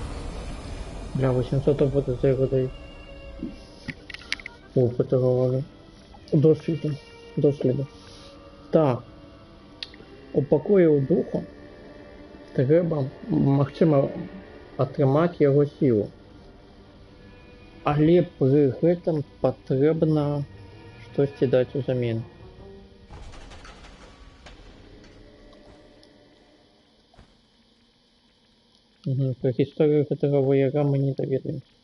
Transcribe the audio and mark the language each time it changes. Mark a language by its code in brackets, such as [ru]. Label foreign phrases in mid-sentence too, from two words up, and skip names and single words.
[ru] Бля, 800 опыта [uk] за його дають. [ru] Опыта говорю. [uk] Досвіду. Досліду. Так. Упокоїв духу. Треба, [be] магчыма, атрымаць яго сілу. Але пры гэтым патрэбна штосьці даць узамен. Про гісторыю гэтага вояка мы не даведаемся.